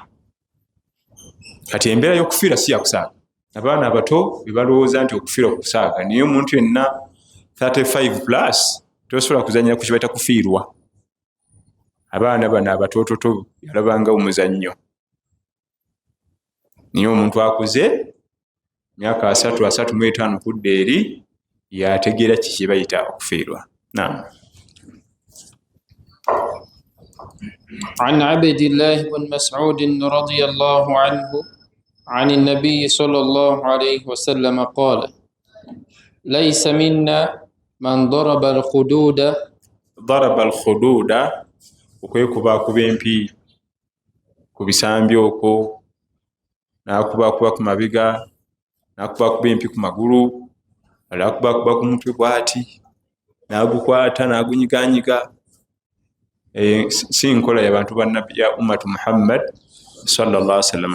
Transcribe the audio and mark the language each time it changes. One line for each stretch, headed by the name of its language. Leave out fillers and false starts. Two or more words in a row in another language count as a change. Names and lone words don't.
Ganda: Kati embeera y'okufiira si yakusaaka. Abaana abato be balowooza nti okufiira okusaaka naye omuntu yenna 35+ tosobola kuzannyira ku kibaita kufiirwa. Abaana bano abatoototo yalabanga omuzannyo naye omuntu akuze myaka 35 kudda eri yategeera kiki bayita okufiirwa. Naam.
Arabic: عن عبد الله بن مسعود رضي الله عنه عن النبي صلى الله عليه وسلم قال ليس منا من ضرب الخدود. ضرب الخدود
Ganda: okwekubakuba empi ku bisambi okwo n'akubakuba ku mabiga n'akubakuba empi ku magulu n'akubakuba ku mutwe bw'ati n'agukwata n'agunyiganyiga. Si nkola y'abantu ba nabbi ya ummatu Muhammad
Arabic: صلى الله عليه وسلم.